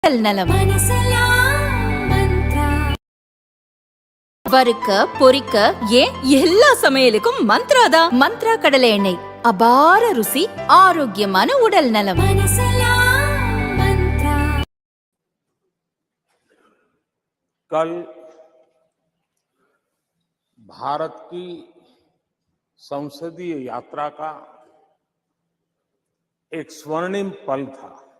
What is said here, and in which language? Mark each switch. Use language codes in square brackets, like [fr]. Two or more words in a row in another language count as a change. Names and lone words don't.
[ta] நலம் வறுக்க பொரிக்க ஏன் எல்லா சமையலுக்கும் மந்த்ரா தான். மந்த்ரா கடலை எண்ணெய் அபார ருசி, ஆரோக்கியமான உடல் நலம். [hi] कल भारत की संसदीय यात्रा का एक स्वर्णिम पल था।